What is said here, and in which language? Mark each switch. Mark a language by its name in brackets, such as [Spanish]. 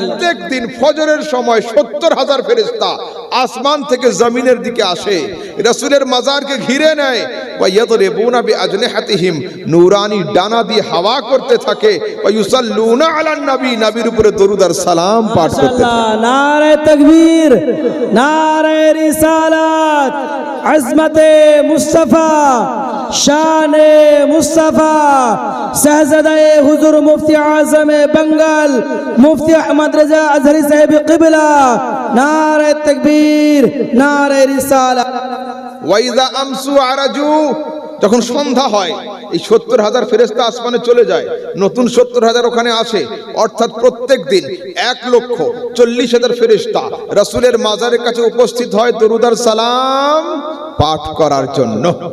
[Bangla] প্রত্যেক দিন ফজরের সময় 70,000 ফেরেশতা আসমান থেকে জমিনের দিকে আসে, রাসূলের মাজারকে ঘিরে নেয়, [Arabic] ওয়ায়াদরিবুনা বিআজনিহাতিহিম, [Bangla] নূরানি ডানা দিয়ে হাওয়া করতে থাকে, [Arabic] ওয়ায়ুসাল্লুনা আলান নবী, [Bangla] নবীর উপরে দরুদ আর সালাম পাঠ করতে থাকে। [Hindi] माशाल्लाह, नारे तकबीर, नारे रिसालत, अज़मते मुस्तफ़ा, शाने मुस्तफ़ा, शहज़ादे हुज़ूर मुफ्ती आज़म बंगाल मुफ्ती अहमद रज़ा अज़हरी साहिब क़िबला, नारे तकबीर, नारे रिसालत। [Arabic] ওয়াইদা আমসু আরাজু, [Bangla] যখন সন্ধ্যা হয় এই 70,000 ফেরেশতা আসমানে চলে যায়, নতুন 70,000 ওখানে আসে, অর্থাৎ প্রত্যেক দিন 1,40,000 ফেরেশতা রাসূলের মাজারের কাছে উপস্থিত হয় দরুদ আর সালাম পাঠ করার জন্য।